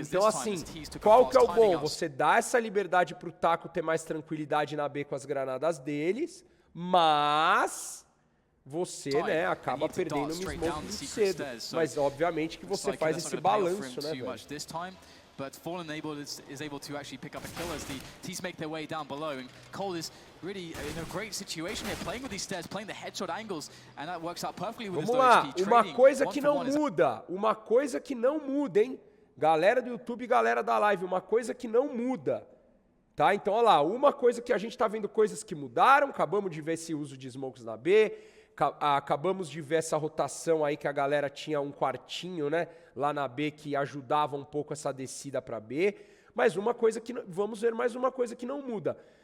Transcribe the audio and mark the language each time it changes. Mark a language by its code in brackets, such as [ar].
[pt] Então, assim, qual que é o bom? Você dá essa liberdade pro taco ter mais tranquilidade na B com as granadas deles, mas você, né, acaba perdendo uma smoke muito cedo. Mas, obviamente, que você faz esse balanço, né, velho? [en] But Fallen is able to actually pick up a kill as the T's make their way down below, and Cole is really in a great situation here, playing with these stairs, playing the headshot angles, and that works out perfectly with his HP. [pt] Uma coisa que não muda, hein? Galera do YouTube, galera da live, uma coisa que não muda, tá? Então, olha lá, uma coisa que a gente tá vendo coisas que mudaram, acabamos de ver esse uso de smokes na B, acabamos de ver essa rotação aí que a galera tinha um quartinho, né, lá na B que ajudava um pouco essa descida para B, mas uma coisa que vamos ver mais uma coisa que não muda.